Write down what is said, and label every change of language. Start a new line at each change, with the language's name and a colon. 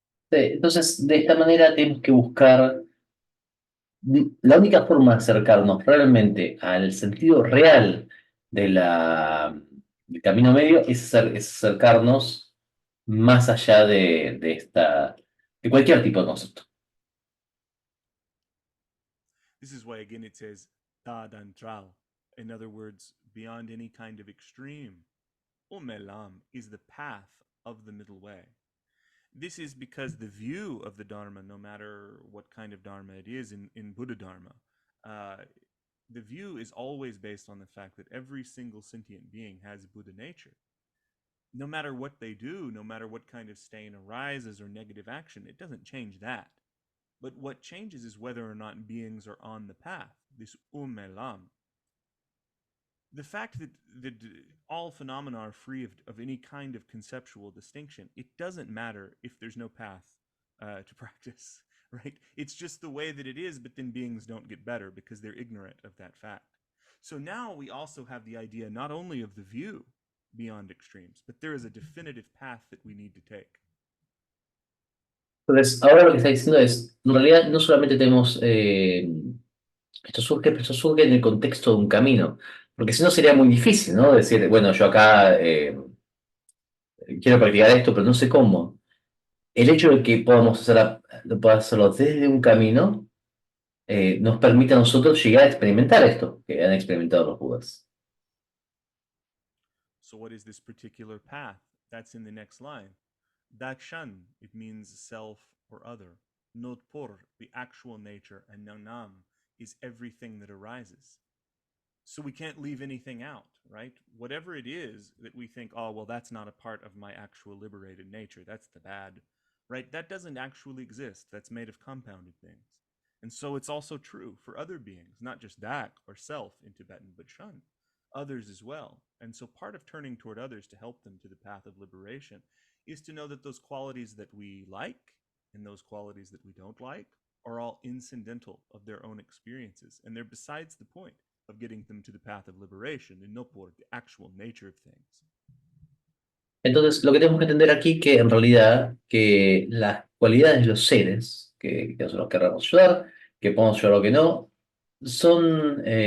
Spanish: Entonces, de esta manera tenemos que buscar la única forma de acercarnos realmente al sentido real del camino medio es acercarnos más allá de cualquier tipo de concepto.
English: This is why again it says tadantral. In other words, beyond any kind of extreme. Umelam is the path of the middle way. This is because the view of the Dharma, no matter what kind of Dharma it is in Buddha Dharma, the view is always based on the fact that every single sentient being has Buddha nature. No matter what they do, no matter what kind of stain arises or negative action, it doesn't change that. But what changes is whether or not beings are on the path, this umelam. The fact that all phenomena are free of any kind of conceptual distinction, it doesn't matter if there's no path to practice, right? It's just the way that it is, but then beings don't get better because they're ignorant of that fact. So now we also have the idea not only of the view beyond extremes, but there is a definitive path that we need to take.
Spanish: Entonces, ahora lo que está diciendo es, en realidad no solamente tenemos, esto surge en el contexto de un camino, porque si no sería muy difícil, ¿no? Decir, bueno, yo acá quiero practicar esto, pero no sé cómo. El hecho de que podamos hacerlo desde un camino nos permite a nosotros llegar a experimentar esto que han experimentado los Budas.
English: So what is this particular path? That's in the next line. Dakshan, it means self or other. Notpur, the actual nature, and Nanam is everything that arises. So we can't leave anything out, right? Whatever it is that we think, oh, well, that's not a part of my actual liberated nature. That's the bad, right? That doesn't actually exist. That's made of compounded things. And so it's also true for other beings, not just Dak or self in Tibetan, but Shun, others as well. And so part of turning toward others to help them to the path of liberation is to know that those qualities that we like and those qualities that we don't like are all incidental of their own experiences. And they're besides the point of getting them to the path of liberation and no por the actual nature of things.
Spanish: Entonces, lo que tenemos que entender aquí que en realidad que las cualidades de los seres, que nosotros querramos ayudar, que podemos ayudar o que no, son